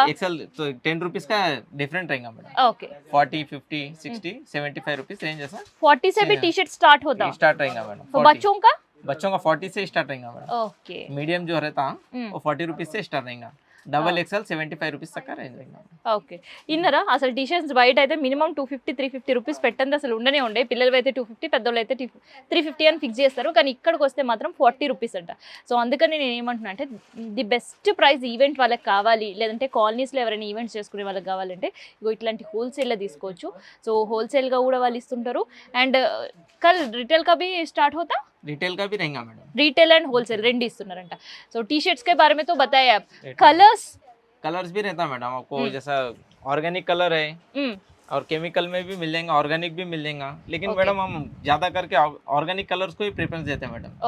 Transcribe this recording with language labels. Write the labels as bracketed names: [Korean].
[Hindi] XL तो 10 rupees का different रहेगा मैडम ओके 40 50 60 75 रुपीज रेंज ऐसा 40 से भी टी शर्ट स्टार्ट होता स्टार्ट रहेगा मैडम तो 40 बच्चों का बच्चों का 40 से स्टार्ट रहेगा मैडम ओके मीडियम जो रहता वो 40 रुपीज से स्टार्ट रहेगा डबल एक्सएल 75 रुपीज तक का रेंज रहेगा [Telugu] ఓకే ఇన్నరా అసలు టీ షర్ట్స్ బయట అయితే మినిమం 250-350 రూపీస్ పెట్టండి అసలు ఉండనే ఉండే పిల్లలు అయితే 250 పెద్దోళ్ళు అయితే 350 అని ఫిక్స్ చేస్తారు కానీ ఇక్కడికి వస్తే మాత్రం 40 రూపీస్ అంట సో అందుకని నేను ఏమంటున్నా అంటే ది బెస్ట్ ప్రైస్ ఈవెంట్ వాళ్ళకి కావాలి లేదంటే కాలనీస్లో ఎవరైనా ఈవెంట్స్ చేసుకునే వాళ్ళకి కావాలంటే ఇగో ఇట్లాంటి హోల్సేల్లో తీసుకోవచ్చు సో హోల్సేల్గా కూడా వాళ్ళు ఇస్తుంటారు అండ్ [Hindi] కల్ రిటైల్ కా भी स्टार्ट होता रिटेल का भी रहेगा मैडम रिटेल एंड होलसेल [Telugu] రెండు ఇస్తున్నారంట సో [Hindi] టీ షర్ट्स के बारे में तो बताया आप कलर्स कलर्स भी रहता है मैडम आपको जैसा ऑर्गेनिक कलर है और केमिकल में भी मिल जाएगा ऑर्गेनिक भी मिल जाएगा लेकिन [English] Okay. [Hindi] मैडम हम ज्यादा करके ऑर्गेनिक कलर्स को ही प्रेफरेंस देते हैं मैडम